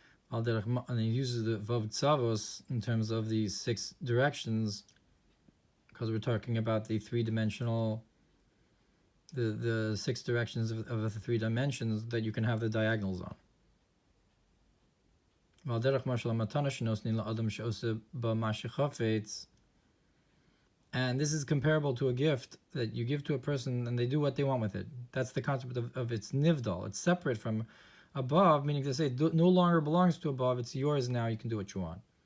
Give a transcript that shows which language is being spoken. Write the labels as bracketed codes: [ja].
[en] And he uses the Vav Tzavos in terms of the six directions, because we're talking about the three-dimensional, the six directions of the three dimensions that you can have the diagonals on. [he] ועל דרך משל המתנה שנותנים לאדם שעושה בה מה שחפץ. [en] And this is comparable to a gift that you give to a person and they do what they want with it. That's the concept of its nivdal. It's separate from above, meaning to say it no longer belongs to above, it's yours now, you can do what you want.